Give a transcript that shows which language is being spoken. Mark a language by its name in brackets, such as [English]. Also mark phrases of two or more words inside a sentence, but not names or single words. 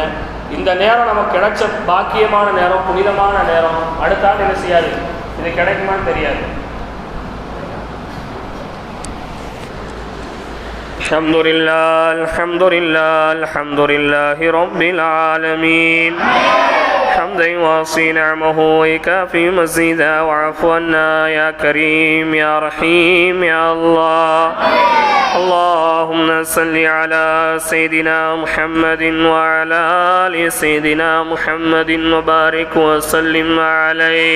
[Tamil] இந்த நேரம் நமக்கு கிடைச்ச பாக்கியமான நேரம், புனிதமான நேரம். அடுத்த ஆள் என்ன செய்யாது, இது கிடைக்குமான்னு தெரியாது. [Arabic] الحمد لله الحمد لله الحمد لله رب العالمين. حمدا يوافي نعمه ويكافي مزيدا واعف عنا يا كريم يا رحيم يا الله. اللهم صل على سيدنا محمد وعلى آل سيدنا محمد وبارك وسلم عليه.